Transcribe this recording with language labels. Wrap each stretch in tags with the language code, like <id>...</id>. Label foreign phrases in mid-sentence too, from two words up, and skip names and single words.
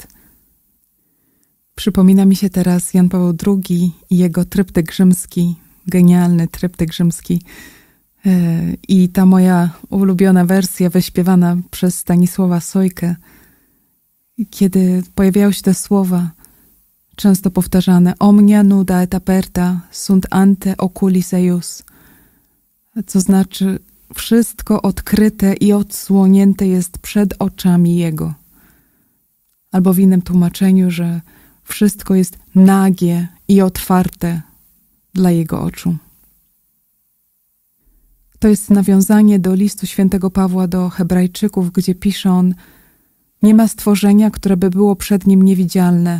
<pl>Przypomina mi się teraz Jan Paweł II i jego tryptyk rzymski, genialny tryptyk rzymski. I ta moja ulubiona wersja wyśpiewana przez Stanisława Sojkę, kiedy pojawiają się te słowa, często powtarzane:</pl> <la>omnia nuda et aperta sunt ante oculis eius,</la> <pl>co znaczy wszystko odkryte i odsłonięte jest przed oczami Jego. Albo w innym tłumaczeniu, że wszystko jest nagie i otwarte dla Jego oczu. To jest nawiązanie do listu świętego Pawła do Hebrajczyków, gdzie pisze on: nie ma stworzenia, które by było przed Nim niewidzialne.</pl>